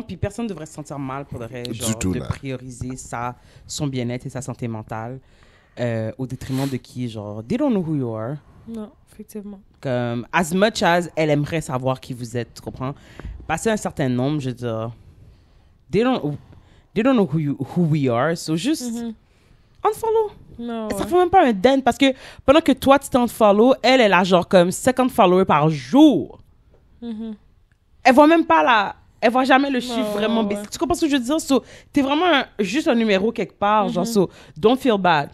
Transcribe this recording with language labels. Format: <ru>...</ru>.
<fr>Puis personne ne devrait se sentir mal pour de prioriser son bien-être et sa santé mentale. Au détriment de qui, genre,</fr> <en>they don't know who you are.</en> <fr>Non, effectivement. Comme,</fr> <en>as much as</en> <fr>elle aimerait savoir qui vous êtes, tu comprends? Passer un certain nombre, je veux dire,</fr> <en>they don't they don't know who we are.</en> <fr>So juste unfollow. Non, Ça fait même pas un den parce que pendant que toi tu t'unfollow, elle a genre comme 50 followers par jour. Elle voit même pas elle voit jamais le chiffre vraiment baisser. Tu comprends ce que je veux dire? So, t'es vraiment juste un numéro quelque part.</fr> <en>Genre, so, don't feel bad.</en>